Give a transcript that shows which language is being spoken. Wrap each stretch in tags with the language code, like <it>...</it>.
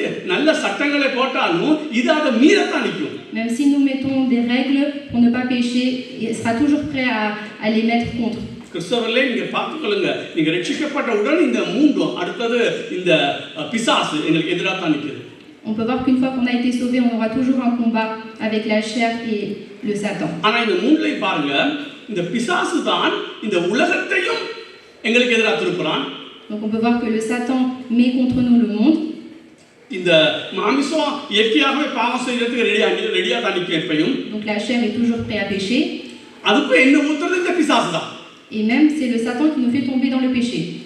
<ta>நல்ல சட்டங்களை போட்டாலும் இது அதை மீறத்தான் நிற்கும்.</ta> <fr>Même si nous mettons des règles pour ne pas pécher, il sera toujours prêt à les mettre contre.</fr> <ta>கிறிஸ்தவர்களே, நீங்க பார்த்துக்கொள்ளுங்க, நீங்க ரட்சிக்கப்பட்ட உடனே இந்த மூன்றும், அடுத்தது இந்த பிசாசு எங்களுக்கு எதிராக தான் நிற்குது.</ta> <fr>On peut voir qu'une fois qu'on a été sauvé, on aura toujours un combat avec la chair et le Satan.</fr> <ta>ஆனா இந்த மூன்றையும் பாருங்க, இந்த பிசாசு தான் இந்த உலகத்தையும் எங்களுக்கு எதிராக திருப்புறான்.</ta> <fr>Donc on peut voir que le Satan met contre nous le monde.</fr> <ta>இந்த மாமிசம் இயற்கையாகவே பாவம் செய்யறதுக்கு ரெடியா தான் நிற்கும் எப்பயும்.</ta> <fr>Donc la chair est toujours prêt à pécher.</fr> <ta>அதுக்கு என்ன ஊத்துறது இந்த பிசாசு தான்.</ta> <fr>Et même c'est le Satan qui nous fait tomber dans le péché.</fr>